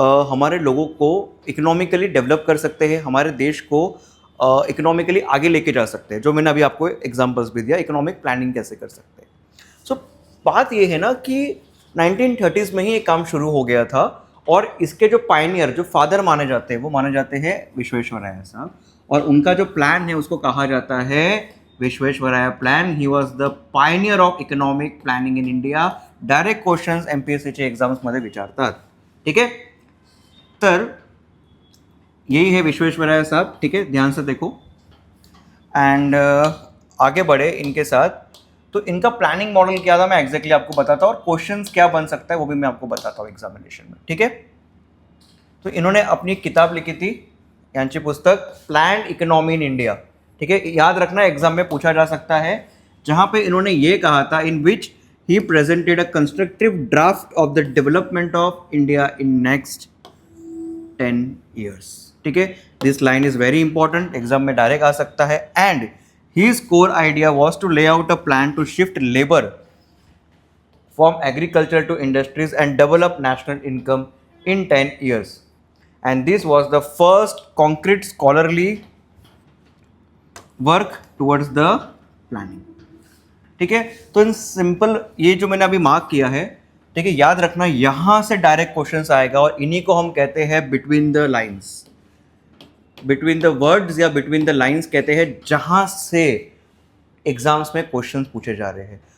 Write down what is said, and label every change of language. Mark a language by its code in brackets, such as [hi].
[hi] हमारे लोगों को इकोनॉमिकली डेवलप कर सकते हैं, हमारे देश को इकोनॉमिकली आगे लेके जा सकते हैं. जो मैंने अभी आपको एग्जांपल्स भी दिया, इकोनॉमिक प्लानिंग कैसे कर सकते हैं. सो बात ये है ना कि 1930s में ही ये काम शुरू हो गया था, और इसके जो पायनियर, जो फादर माने जाते हैं, वो माने जाते हैं विश्वेश्वरैया साहब, और उनका जो प्लान है उसको कहा जाता है Visvesvaraya plan. [en] He was the Pioneer of economic planning in India. [mr] Direct questions एमपीएससीच्या एक्झाम्समध्ये विचारतात. [hi] ठीक है, तर यही है विश्वेश्वरैया साहब. ठीक है, ध्यान से देखो. एंड आगे बढ़े इनके साथ. तो इनका प्लानिंग मॉडल क्या था मैं एग्जैक्टली आपको बताता हूँ, और क्वेश्चंस क्या बन सकता है वो भी मैं आपको बताता हूँ एग्जामिनेशन में. ठीक है, तो इन्होंने अपनी किताब लिखी थी, [mr] यांची पुस्तक प्लान्ड इकोनॉमी इन इंडिया. [hi] ठीक है, याद रखना एग्जाम में पूछा जा सकता है, जहाँ पे इन्होंने ये कहा था [en] In which he presented a constructive draft of the development of India in next 10 years. [hi] ठीक है, [en] this line is very important, [hi] exam में डायरेक्ट आ सकता है. [en] And his core idea was to lay out a plan to shift labor from agriculture to industries and develop national income in 10 years. And this was the first concrete scholarly work towards the planning. [hi] ठीक है, तो in simple ये जो मैंने अभी mark किया है, ठीक है, याद रखना यहाँ से डायरेक्ट क्वेश्चंस आएगा, और इन्हीं को हम कहते हैं between the lines, between the words या बिटवीन द लाइन्स कहते हैं, जहाँ से एग्जाम्स में क्वेश्चंस पूछे जा रहे हैं.